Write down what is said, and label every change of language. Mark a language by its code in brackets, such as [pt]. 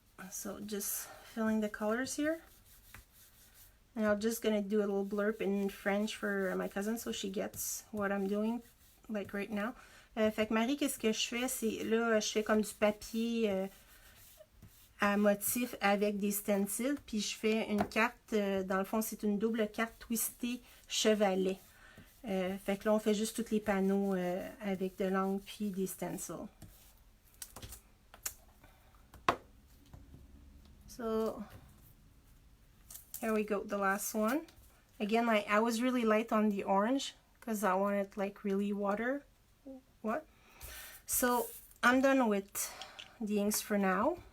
[en] So just filling the colors here. And I'm just gonna do a little blurb in French for my cousin so she gets what I'm doing like right now. [fr] Fait que Marie, qu'est-ce que je fais? C'est là, je fais comme du papier à motif avec des stencils, puis je fais une carte, dans le fond c'est une double carte twistée chevalet. Fait que là on fait juste tous les panneaux avec de l'encre puis des stencils. [en] So here we go, the last one. Again, I was really light on the orange because I wanted like really water. What? So I'm done with the inks for now.